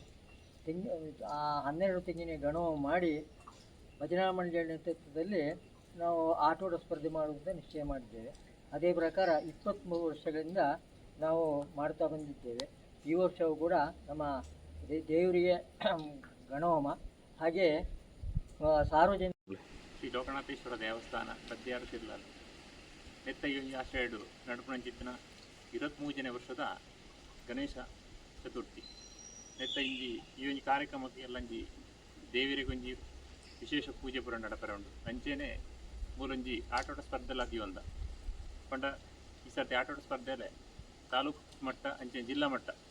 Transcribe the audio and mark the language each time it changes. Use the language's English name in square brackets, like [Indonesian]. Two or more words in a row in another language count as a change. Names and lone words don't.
[Kannada] 12 ತೆಂಗಿನ ಗಣವು ಮಾಡಿ ಭಜನಾ ಮಂಡಳಿಯ ನೇತೃತ್ವದಲ್ಲಿ ನಾವು ಆಟೋಟ ಸ್ಪರ್ಧೆ ಮಾಡುವುದನ್ನು ನಿಶ್ಚಯ ಮಾಡಿದ್ದೇವೆ. ಅದೇ ಪ್ರಕಾರ 23 ವರ್ಷಗಳಿಂದ ನಾವು ಮಾಡ್ತಾ ಬಂದಿದ್ದೇವೆ. ಈ ವರ್ಷವೂ ಕೂಡ ನಮ್ಮ ದೇವರಿಗೆ ಗಣಹೋಮ ಹಾಗೆ ಸಾರ್ವಜನಿಕ [Tulu] ಶ್ರೀ ಲೋಕನಾಥೇಶ್ವರ ದೇವಸ್ಥಾನ ಬದ್ಯಾರು ಜಿಲ್ಲಾಲು ನೆತ್ತ ಈ ಆಶ್ರಯಡು ನಡುಪುಣಂಚಿತ್ತಿನ 23ನೇ ವರ್ಷದ ಗಣೇಶ ಚತುರ್ಥಿ ನೆತ್ತ ಇಂಜಿ ಈ ಒಂಜಿ ಕಾರ್ಯಕ್ರಮಕ್ಕೆ ಎಲ್ಲಂಜಿ ದೇವರಿಗೊಂಜಿ ವಿಶೇಷ ಪೂಜೆ ಪುರ ನಡಪರೊಂಡು ಅಂಚೆನೆ ಮೂಲೊಂಜಿ ಆಟೋಟ ಸ್ಪರ್ಧೆಲ ದಿಯೊಂದ ಪಂಡ ಈ ಸರ್ತಿ ಆಟೋಟ ಸ್ಪರ್ಧೆಲೆ ತಾಲೂಕು ಮಟ್ಟ ಅಂಚೆ ಜಿಲ್ಲಾ ಮಟ್ಟ